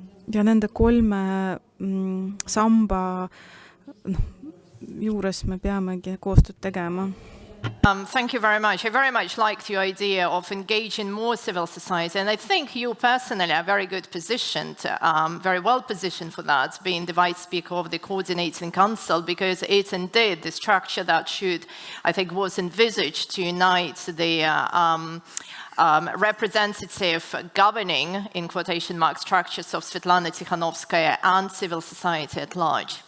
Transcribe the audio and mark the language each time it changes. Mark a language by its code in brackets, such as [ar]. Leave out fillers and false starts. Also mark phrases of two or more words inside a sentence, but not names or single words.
[et] ja nende kolme samba juures me peamegi koostööd tegema. [en] Thank you very much. I very much liked your idea of engaging more civil society, and I think you personally are very good positioned, very well positioned for that, being the vice speaker of the coordinating council, because it's indeed the structure that should, I think, was envisaged to unite the representative governing, in quotation mark, structures of Svetlana Tikhanovskaya and civil society at large.